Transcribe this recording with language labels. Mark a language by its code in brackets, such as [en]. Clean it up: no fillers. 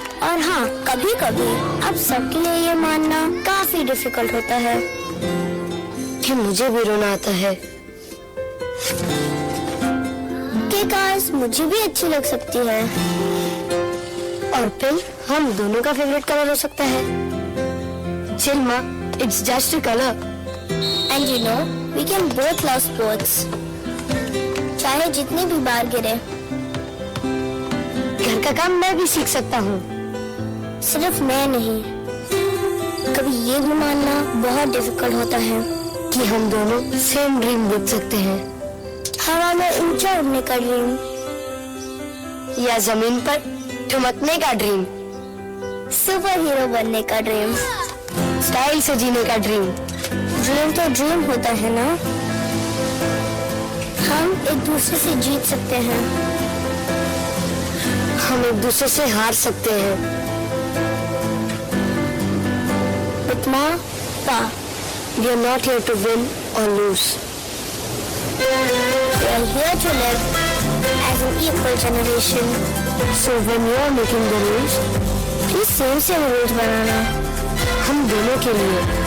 [hi] और हाँ, कभी कभी अब सबके लिए ये मानना काफी डिफिकल्ट होता है कि मुझे भी रोना आता है, कि काश मुझे भी अच्छी लग सकती है, और फिर हम दोनों का फेवरेट कलर हो सकता है. [en] Chill ma, it's just a color. And you know, we can both love sports. [hi] चाहे जितनी भी बार गिरे. घर का काम मैं भी सीख सकता हूँ, सिर्फ मैं नहीं. कभी ये भी मानना बहुत डिफिकल्ट होता है कि हम दोनों सेम ड्रीम देख सकते हैं. हवा में ऊंचा उड़ने का ड्रीम, या जमीन पर ठुमकने का ड्रीम, सुपर हीरो बनने का ड्रीम, स्टाइल से जीने का ड्रीम. ड्रीम तो ड्रीम होता है ना. हम एक दूसरे से जीत सकते हैं, हम एक दूसरे से हार सकते हैं. [en] But Ma, Pa, we are not here to win or lose. We are here to live as an equal generation. So when you are making the rules, please same rules [hi] बनाना हम दोनों के लिए.